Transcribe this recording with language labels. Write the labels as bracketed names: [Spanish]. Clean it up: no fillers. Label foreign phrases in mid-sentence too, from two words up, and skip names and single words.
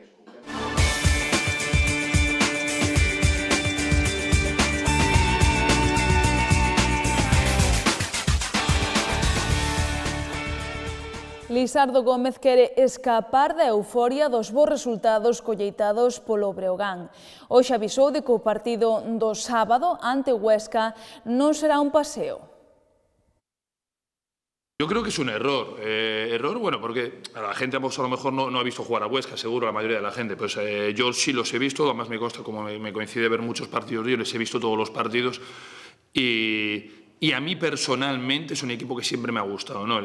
[Galician] Lisardo Gómez quere escapar da euforia dos bons resultados colleitados polo Breogán. Hoxe avisou de que o partido do sábado ante o Huesca non será un paseo. [Spanish] Yo creo que es un error. Bueno, porque a la gente a lo mejor no ha visto jugar a Huesca, seguro la mayoría de la gente. Pues yo sí los he visto, además me consta, como me coincide ver muchos partidos, yo les he visto todos los partidos y a mí personalmente es un equipo que siempre me ha gustado, ¿no?